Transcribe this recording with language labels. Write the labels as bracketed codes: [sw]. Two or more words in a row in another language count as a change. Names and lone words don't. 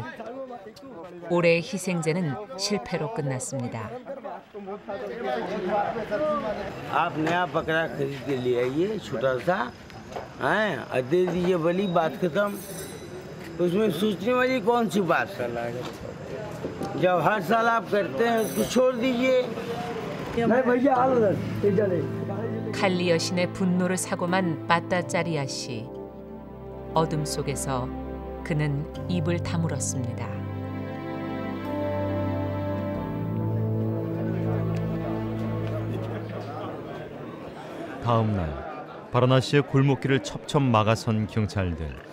[ko] 올해의 희생제는 실패로 끝났습니다. [hi] आप नया बकरा खरीद के ले आइए छोटा सा हैं और दे दीजिए बली बात खत्म उसमें सोचने वाली कौन सी बात है जब हर साल आप करते हैं उसको छोड़ दीजिए नहीं भैया [ko] 칼리 여신의 분노를 사고만 빠따짜리아 씨. 어둠 속에서 그는 입을 다물었습니다. 다음 날 바라나시의 골목길을 첩첩 막아선 경찰들.